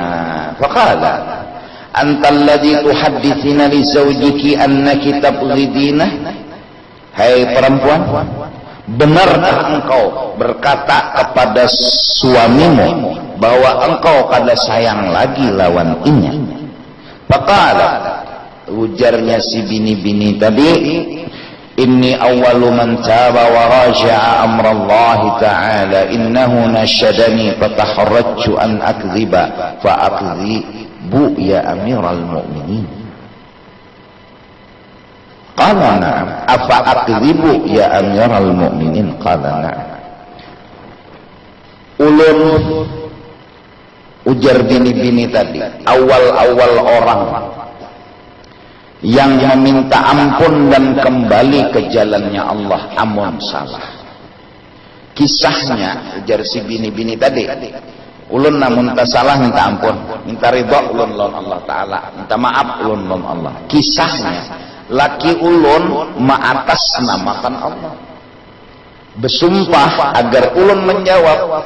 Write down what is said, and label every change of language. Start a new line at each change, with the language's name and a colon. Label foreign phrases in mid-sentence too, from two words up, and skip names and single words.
Arabic: فقال أنت التي تحدثين لزوجك أنك تبغضينه
Banjar: hai perempuan benarkah engkau berkata kepada suamimu bahwa engkau kada sayang lagi lawan inya faqala ujarnya si bini-bini tadi
Arabic: إني أول من تاب ورجع أمر الله تعالى إنه ناشدني فتحرجت أن أكذب فأكذب يا أمير المؤمنين قال نعم أفأكذب يا أمير المؤمنين قال نعم
Banjar: ulun ujar bini-bini tadi awal-awal orang yang meminta ampun dan kembali ke jalannya Allah amun salah kisahnya ujar si bini-bini tadi ulun namun tak salah minta ampun minta ridha ulun lawan Allah Ta'ala minta maaf ulun lawan Allah kisahnya laki ulun maatasnamakan Allah bersumpah agar ulun menjawab